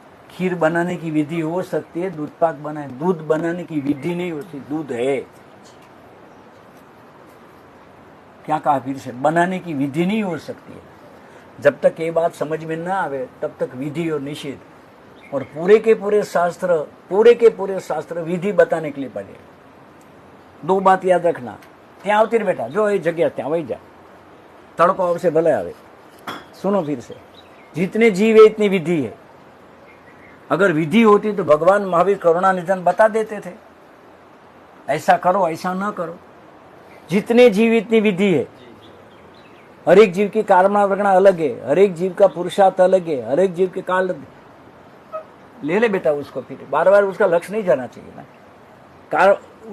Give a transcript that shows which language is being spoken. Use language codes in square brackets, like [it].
[hi] खीर बनाने की विधि हो सकती है, दूध पाक बनाए, दूध बनाने की विधि नहीं होती, दूध है। क्या कहा फिर से, बनाने की विधि नहीं हो सकती है। जब तक ये बात समझ में ना आवे तब तक विधि और निषेध और पूरे के पूरे शास्त्र विधि बताने के लिए पड़े। दो बात याद रखना, [gu] ત્યાં આવતી બેટા, જો એ જગ્યા ત્યાં વહી જા, તડકો આવશે ભલે આવે। [hi] सुनो फिर से, जितने जीव है इतनी विधि है। अगर विधि होती तो भगवान महावीर करुणा निधन बता देते थे, ऐसा करो ऐसा ना करो। जितने जीव इतनी विधि है। हर एक जीव की कामना वगैरह अलग है, हर एक जीव का पुरुषार्थ अलग है, हर एक जीव के काल ले ले बेटा उसको, फिर बार बार उसका लक्ष्य नहीं जाना चाहिए ना।